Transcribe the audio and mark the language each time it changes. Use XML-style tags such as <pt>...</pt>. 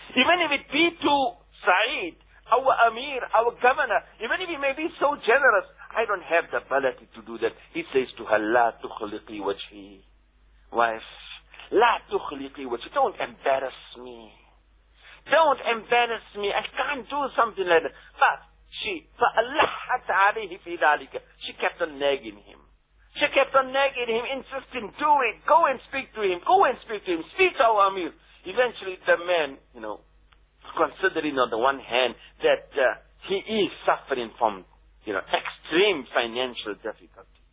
<en>Even if it be to Saeed, our Amir, our governor, even if he may be so generous, I don't have the ability to do that. He says to her,</en> <ar>La tukhliqi wajhi.</ar> <en>Wife, La tukhliqi wajhi. Don't embarrass me. Don't embarrass me. I can't do something like that. But she,</en> <ar>فَأَلَّحَّتْ عَلِهِ فِي ذَلِكَ.</ar> <en>She kept on nagging him. She kept on nagging him, insisting, do it, go and speak to him, go and speak to him, speak to our Amir. Eventually the man, you know, considering on the one hand that he is suffering from, you know, extreme financial difficulty.</en>